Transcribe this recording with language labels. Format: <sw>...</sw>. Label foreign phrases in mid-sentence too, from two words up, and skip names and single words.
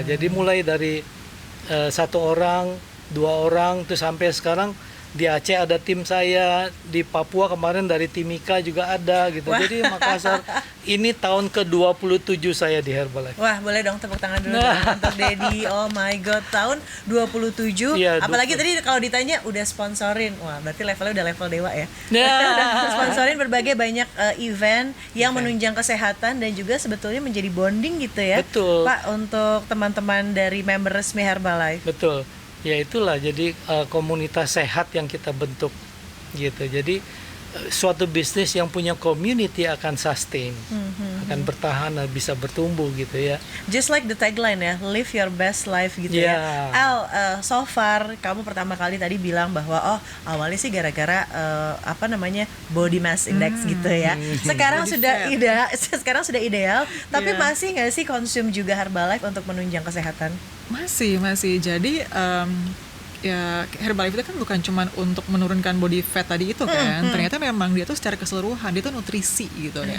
<id>Jadi mulai dari 1 orang, 2 orang, terus sampai sekarang di Aceh ada tim saya, di Papua kemarin dari Timika juga ada gitu. Jadi Makassar ini tahun ke-27 saya di Herbalife. Wah, boleh dong tepuk tangan dulu dong untuk Dedi.</id> <en>Oh my god,</en> <id>tahun 27. Iya, Apalagi tadi kalau ditanya udah sponsorin. Wah, berarti levelnya udah level dewa ya. Sponsorin berbagai banyak event yang menunjang kesehatan dan juga sebetulnya menjadi bonding gitu ya. Betul. Pak, untuk teman-teman dari member resmi Herbalife. Betul. Ya itulah, jadi komunitas sehat yang kita bentuk gitu. Jadi suatu bisnis yang punya community akan sustain, akan bertahan, bisa bertumbuh gitu ya.</id> <en>Just like the tagline ya, live your best life</en> <id>gitu ya. Al,</id> <en>so far</en> <id>kamu pertama kali tadi bilang bahwa awalnya sih gara-gara</id> <en>body mass index</en> <id>gitu ya. Sekarang sekarang sudah ideal, tapi masih nggak sih konsum juga Herbalife untuk menunjang kesehatan? Masih. Jadi ya Herbalife itu kan bukan cuma untuk menurunkan</id> <en>body fat</en> <id>tadi itu kan, ternyata memang dia tuh secara keseluruhan dia tuh nutrisi gitu kan.</id>